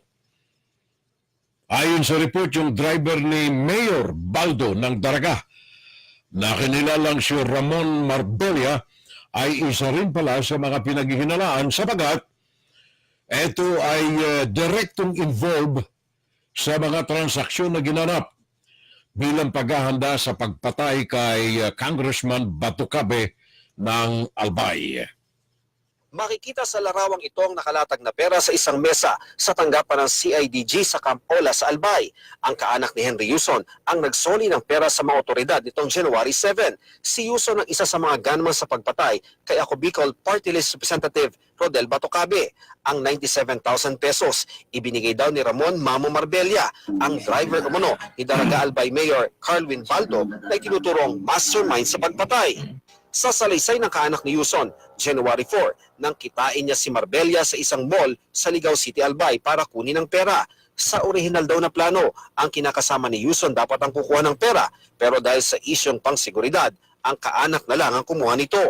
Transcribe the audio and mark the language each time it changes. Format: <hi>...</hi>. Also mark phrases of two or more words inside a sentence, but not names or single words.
<tl>Ayon sa report, yung driver ni Mayor Baldo ng Daraga, na kinilalang si Ramon Marbella, ay isa rin pala sa mga pinaghihinalaan sapagat ito ay direktong involved sa mga transaksyon na ginanap bilang paghahanda sa pagpatay kay Congressman Batucabe ng Albay. Makikita sa larawang ito ang nakalatag na pera sa isang mesa sa tanggapan ng CIDG sa Camp Ola sa Albay. Ang kaanak ni Henry Yuson ang nagsoli ng pera sa mga otoridad nitong January 7. Si Yuson ang isa sa mga gunman sa pagpatay kay Ako Bicol Party List Representative Rodel Batucabe. Ang 97,000 pesos ibinigay daw ni Ramon Mamo Marbella, ang driver umano ni Daraga Albay Mayor Carlwin Baldo na itinuturong mastermind sa pagpatay. Sa salaysay ng kaanak ni Yuson, January 4, nang kitain niya si Marbella sa isang mall sa Ligaw City, Albay para kunin ang pera. Sa orihinal daw na plano, ang kinakasama ni Yuson dapat ang kukuha ng pera, pero dahil sa isyong pangseguridad, ang kaanak na lang ang kumuha nito.</tl>